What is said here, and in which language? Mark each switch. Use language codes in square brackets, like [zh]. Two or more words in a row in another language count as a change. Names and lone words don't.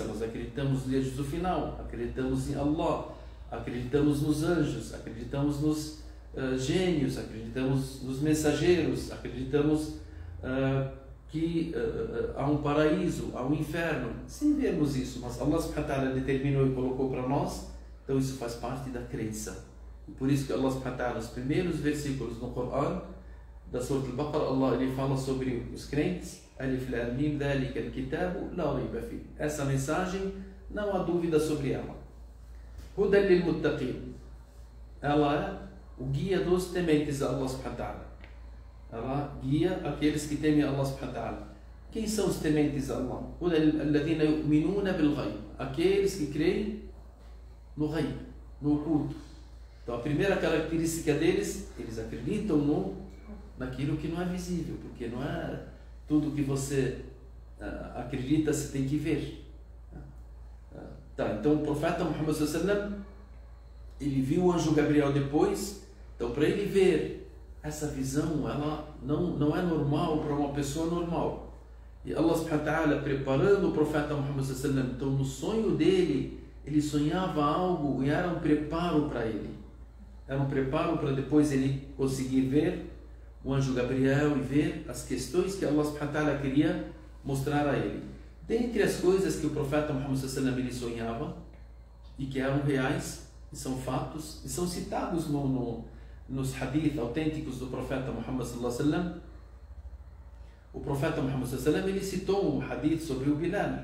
[pt] Nós acreditamos nos dias do final, acreditamos em Allah, acreditamos nos anjos, acreditamos nos gênios, acreditamos nos mensageiros, acreditamos que há um paraíso, há um inferno, sem vermos isso, mas Allah [ar] سبحانه وتعالى [pt] determinou e colocou para nós. Então isso faz parte da crença. E por isso que Allah [ar] سبحانه وتعالى, [pt] nos primeiros versículos no Coran da Surah Al-Baqarah, Allah ele fala sobre os crentes: [ar] ألف لام ميم ذلك الكتاب لا ريب فيه. [pt] Essa mensagem não há dúvida sobre ela. [ar] هدى للمتقين. [pt] Ela é o guia dos tementes a Allah [ar] سبحانه وتعالى. [pt] Ela guia aqueles que temem a Allah [ar] سبحانه وتعالى. [pt] Quem são os tementes a Allah? [ar] الذين يؤمنون بالغيب. [pt] Aqueles que creem no ghaib, no oculto. Então a primeira característica deles, eles acreditam naquilo que não é visível, porque não é tudo que você acredita, você tem que ver. Tá, então o profeta Muhammad sallam, ele viu o anjo Gabriel depois. Então, para ele ver essa visão, ela não é normal para uma pessoa normal. E Allah [ar] سبحانه وتعالى [pt] preparando o profeta Muhammad sallam, então no sonho dele, ele sonhava algo e era um preparo para ele. Era um preparo para depois ele conseguir ver o anjo Gabriel e ver as questões que Allah [ar] سبحانه وتعالى [pt] queria mostrar a ele. Dentre as coisas que o profeta Muhammad sallam ele sonhava e que eram reais, e são fatos, e são citados nos hadith autênticos do profeta Muhammad sallam. O profeta Muhammad sallam ele citou um hadith sobre o Bilal.